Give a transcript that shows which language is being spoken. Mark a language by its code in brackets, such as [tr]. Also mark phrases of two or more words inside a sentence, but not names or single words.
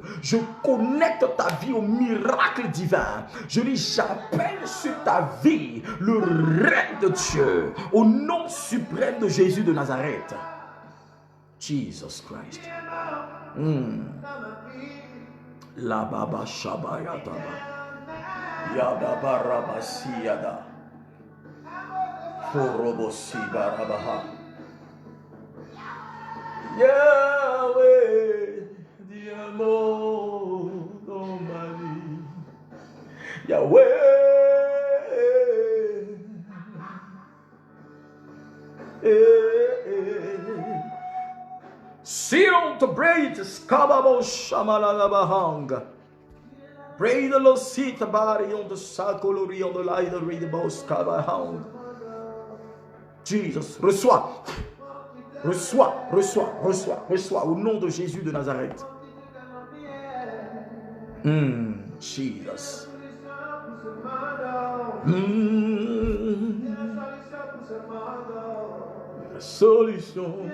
[fr] Je connecte ta vie au miracle divin. Je dis, j'appelle sur ta vie le règne de Dieu. Au nom suprême de Jésus de Nazareth. Jesus Christ. La baba shaba yada. Yada barabasi yada. Forobosi barabaha. Yahweh, dis un mot dans ma vie. Yahweh, Sion to break skababo shamalagabahang. Pray the Lord sit bari on the sakolori on the light of the boss kabahang. [en] Jesus, [fr] reçois, reçois, reçois, reçois, reçois au nom de Jésus de Nazareth. [en] Jesus. Solution.